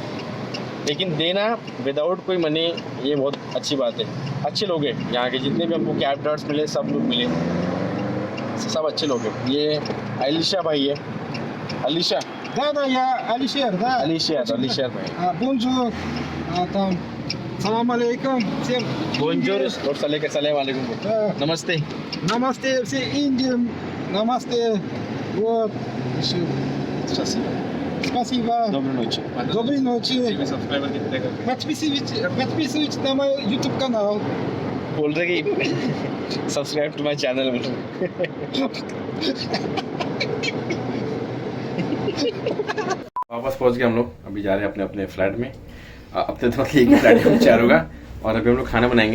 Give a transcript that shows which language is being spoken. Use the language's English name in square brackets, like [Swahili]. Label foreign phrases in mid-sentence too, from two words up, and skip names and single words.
[Hindi] लेकिन देना विदाउट कोई मनी, ये बहुत अच्छी बात है। अच्छे लोग हैं यहाँ के, जितने भी हमको [English] cab drivers [Hindi] मिले, सब लोग मिले, सब अच्छे लोग हैं। ये अलीशा भाई है, अलीशा [Russian] Да, я Алишер, да. [Hindi] अलीशा भाई। [Russian] Бонжур, там, [Arabic] سلام عليكم, [Russian] всем. [Hindi] बोंजोर और [Arabic] سلام عليكم, [Russian] Да. [Hindi] नमस्ते। [Russian] Намасте, все Индиям, намасте, вот, еще. Спасибо. Доброй ночи। Доброй ночи. Подписывайтесь на мой YouTube канал. [Hindi] बोल रहे कि [English] subscribe to my channel. [Hindi] वापस पहुंच गए हम लोग, अभी जा रहे हैं अपने अपने फ्लैट में। अब तो मतलब एक फ्लैट में 4 होगा, और अभी हम लोग खाना बनाएंगे।